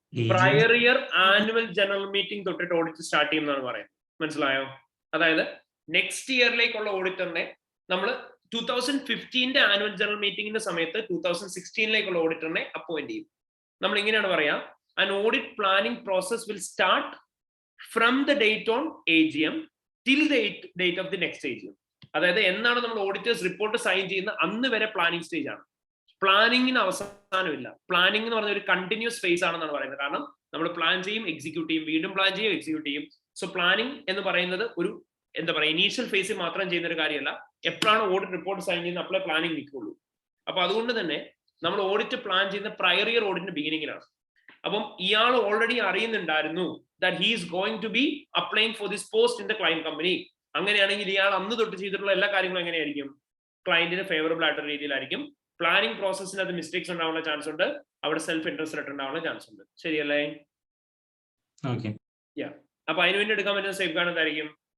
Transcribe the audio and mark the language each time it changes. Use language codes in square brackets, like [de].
[ml] Prayer year annual general meeting തൊട്ടിട്ട് audit start ചെയ്യുന്നതാണ് പറയുന്നത്. മനസ്സിലായോ? അതായത് നെക്സ്റ്റ് ഇയറിലേക്കുള്ള ഓഡിറ്ററിനെ നമ്മൾ 2015 ആനുവൽ ജനറൽ മീറ്റിംഗിന്റെ സമയത്ത് 2016 ഓഡിറ്ററിനെ അപ്പോയിന്റ് ചെയ്യും. നമ്മൾ ഇങ്ങനെയാണ് പറയാ, [en] an audit planning process will start from the date on AGM till the date of the next AGM. [ml] അതായത് എന്നാണ് നമ്മൾ ഓഡിറ്റേഴ്സ് റിപ്പോർട്ട് സൈൻ ചെയ്യുന്ന അന്ന് വരെ പ്ലാനിങ് സ്റ്റേജ് ആണ്. പ്ലാനിങ്ങിന് അവസാനമില്ല. പ്ലാനിങ് എന്ന് പറഞ്ഞ ഒരു കണ്ടിന്യൂസ് ഫേസ് ആണെന്നാണ് പറയുന്നത്. കാരണം നമ്മൾ പ്ലാൻ ചെയ്യും, എക്സിക്യൂട്ട് ചെയ്യും, വീണ്ടും പ്ലാൻ ചെയ്യും, എക്സിക്യൂട്ട് ചെയ്യും. സോ പ്ലാനിങ് എന്ന് പറയുന്നത് ഒരു എന്താ പറയുക, ഇനീഷ്യൽ ഫേസിൽ മാത്രം ചെയ്യുന്ന ഒരു കാര്യമല്ല. എപ്പോഴാണ് ഓഡിറ്റ് റിപ്പോർട്ട് സൈൻ ചെയ്യുന്നത് അപ്പോഴേ പ്ലാനിങ് നിൽക്കുള്ളൂ. അപ്പൊ അതുകൊണ്ട് തന്നെ നമ്മൾ ഓഡിറ്റ് പ്ലാൻ ചെയ്യുന്ന പ്രയർ ഇയർ ഓഡിറ്റിന്റെ ബിഗിനിങ്ങിലാണ്. അപ്പം ഇയാൾ already അറിയുന്നുണ്ടായിരുന്നു [en] that he is going to be applying for this post in the client company. [ml] അങ്ങനെയാണെങ്കിൽ ഇയാൾ അന്ന് തൊട്ട് ചെയ്തിട്ടുള്ള എല്ലാ കാര്യങ്ങളും എങ്ങനെയായിരിക്കും? ക്ലയന്റിന് ഫേവറബിൾ ആയിട്ടുള്ള രീതിയിലായിരിക്കും. പ്ലാനിങ് പ്രോസസ്സിന് അത് മിസ്റ്റേക്സ് ഉണ്ടാവാനുള്ള ചാൻസ് ഉണ്ട്, അവിടെ സെൽഫ് ഇൻട്രസ്റ്റ് ഉണ്ടാവാനുള്ള ചാൻസ് ഉണ്ട്. ശരിയല്ലേ? അപ്പൊ അതിനുവേണ്ടി എടുക്കാൻ പറ്റുന്ന സേഫ് ഗാർഡ് എന്തായിരിക്കും?